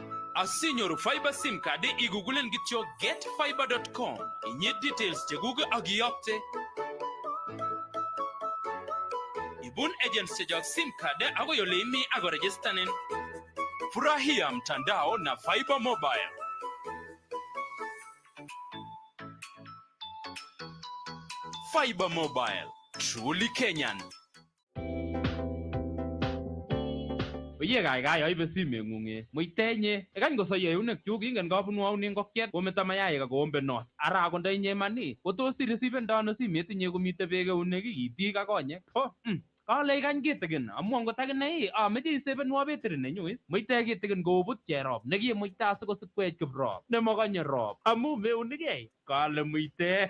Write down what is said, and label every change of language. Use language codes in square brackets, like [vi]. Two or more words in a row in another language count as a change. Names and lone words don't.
[kln] Asinyoru [en] fiber sim card [kln] igugulen kityo getfiber.com. Inyit details chekuk ak iyokte. Ibun agents chejok [en] sim card [kln] akoi ole imi ako registanin. [sw] Furahia mtandao na Fiber Mobile. [en] Fiber Mobile, truly Kenyan. [kln] Oye kaikai aibe simeng'ung muitenye ekany kosoyo eunekchuk ingen kabunwaun ngokiet kometo mayaik akoombenot ara akot ndainye mani kotos irisibendo ano simet inye komite beek eunek itik ak konyek kale ikany kitikin amu angot akine ameche isebenwa betiri nenyu muite kitikin kobut cherop nekimuite asikosikwech kiprop nemakanye rop amu meunikei kale muite.